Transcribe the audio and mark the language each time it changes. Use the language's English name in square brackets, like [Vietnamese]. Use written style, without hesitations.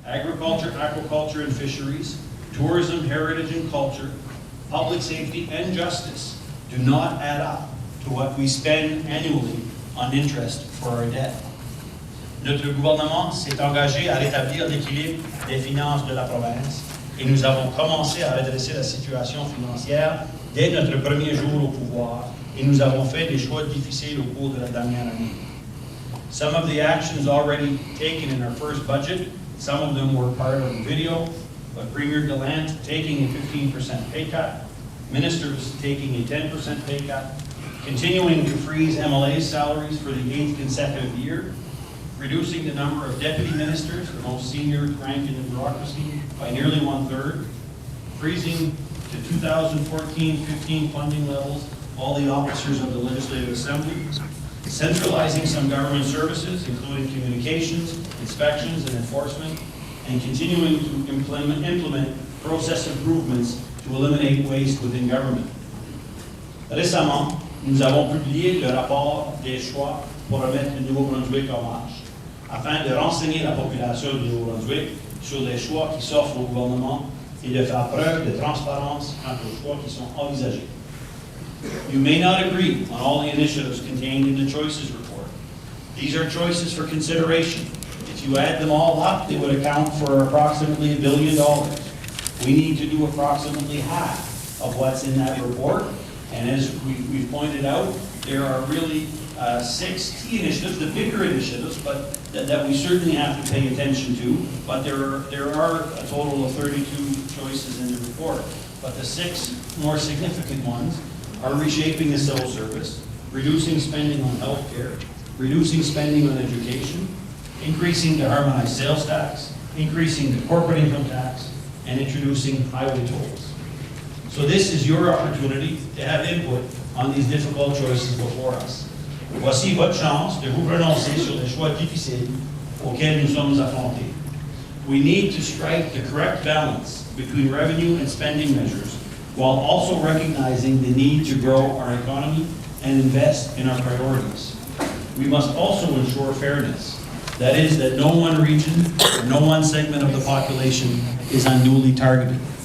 [English] agriculture, aquaculture and fisheries, tourism, heritage and culture, public safety and justice do not add up to what we spend annually on interest for our debt. [French] Notre gouvernement s'est engagé à rétablir l'équilibre des finances de la province et nous avons commencé à redresser la situation financière dès notre premier jour au pouvoir et nous avons fait des choix difficiles au cours de la dernière année. [English] Some of the actions already taken in our first budget, some of them were part of the video, but Premier Gallant taking a 15% pay cut, ministers taking a 10% pay cut, continuing to freeze MLA's salaries for the 8th consecutive year, reducing the number of deputy ministers, the most senior rank in the bureaucracy, by nearly 1/3, freezing to 2014-15 funding levels all the officers of the Legislative Assembly, centralizing some government services, including communications, inspections, and enforcement, and continuing to implement process improvements to eliminate waste within government. [French] Récemment, nous avons publié le rapport des choix pour remettre le Nouveau-Brunswick en marche, afin de renseigner la population du Nouveau-Brunswick sur les choix qui s'offrent au gouvernement et de faire preuve de transparence quant aux choix qui sont envisagés. [English] You may not agree on all the initiatives contained in the Choices Report. These are choices for consideration. If you add them all up, they would account for approximately $1 billion. We need to do approximately half of what's in that report. And as we've pointed out, there are really 6 key initiatives, the bigger initiatives, but that we certainly have to pay attention to. But there are a total of 32 choices in the report. But the 6 more significant ones are reshaping the civil service, reducing spending on health care, reducing spending on education, increasing the harmonized sales tax, increasing the corporate income tax, and introducing highway tolls. So this is your opportunity to have input on these difficult choices before us. [French] Voici votre chance de vous prononcer sur les choix difficiles auxquels nous sommes affrontés. [English] We need to strike the correct balance between revenue and spending measures, while also recognizing the need to grow our economy and invest in our priorities. We must also ensure fairness. That is, that no one region or no one segment of the population is unduly targeted.